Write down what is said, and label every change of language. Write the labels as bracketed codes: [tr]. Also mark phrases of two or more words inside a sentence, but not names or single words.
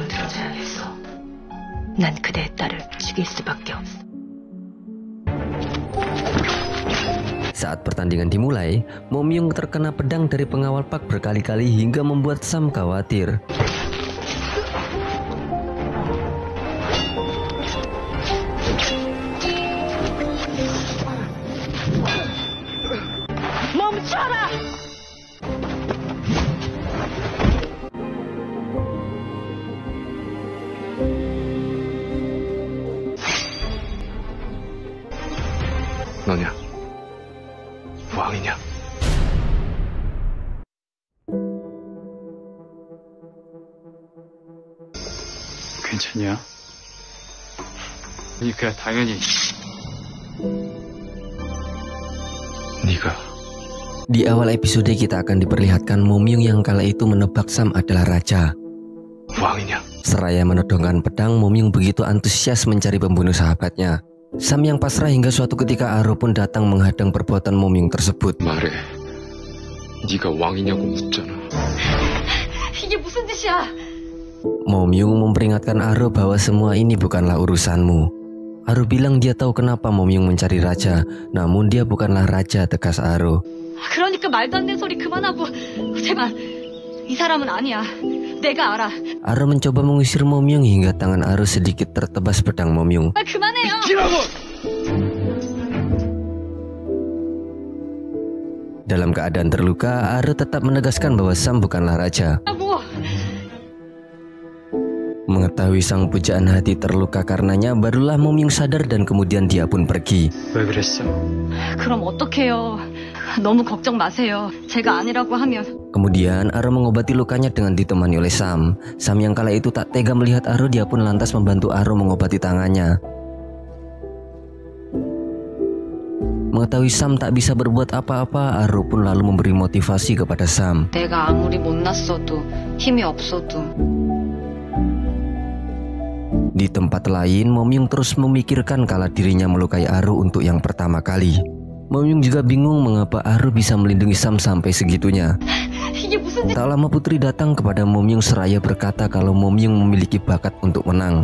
[ko] 찾아야겠어. 난 그대의 딸을 죽일 수밖에 없어. [id] Saat pertandingan dimulai, Momyung terkena pedang dari pengawal Park berkali-kali hingga membuat Sam khawatir. [ko] 멈춰라! 너냐? 왕이냐? 괜찮냐? 그야 당연히 네가. [id] Di awal episode kita akan diperlihatkan Momyung yang kala itu menebak Sam adalah raja. [ko] 왕이냐? [id] Seraya menodongkan pedang, Momyung begitu antusias mencari pembunuh sahabatnya. Sam yang pasrah hingga suatu ketika Aro pun datang menghadang perbuatan Momyung tersebut. [ko] 말해. 네가 왕이냐고 묻잖아. 이게 무슨 짓이야? [id] Momyung memperingatkan Aro bahwa semua ini bukanlah urusanmu. Aro bilang dia tahu kenapa Momyung mencari raja, namun dia bukanlah raja, tegas Aro. [ko] 그러니까 말도 안 되는 소리 그만하고 제발 이 사람은 아니야. 내가 알아. [id] Aro mencoba mengusir Momyung hingga tangan Aro sedikit tertebas pedang Momyung. [ko] 그만해요. [id] Dalam keadaan terluka, Aro tetap menegaskan bahwa Sam bukanlah raja. Mengetahui sang pujaan hati terluka karenanya, barulah Momyung sadar dan kemudian dia pun pergi. [ko] 왜 그랬어? 그럼 어떡해요? 너무 걱정 마세요. 제가 아니라고 하면. [id] Kemudian Aro mengobati lukanya dengan ditemani oleh Sam. Sam yang kala itu tak tega melihat Aro, dia pun lantas membantu Aro mengobati tangannya. Mengetahui Sam tak bisa berbuat apa-apa, Aro pun lalu memberi motivasi kepada Sam. [ko] 내가 아무리 못났어도 힘이 없어도. [id] Di tempat lain, Momyung terus memikirkan kala dirinya melukai Aro untuk yang pertama kali. Momyung juga bingung mengapa Aro bisa melindungi Sam sampai segitunya. Tak lama Putri datang kepada Momyung seraya berkata kalau Momyung memiliki bakat untuk menang.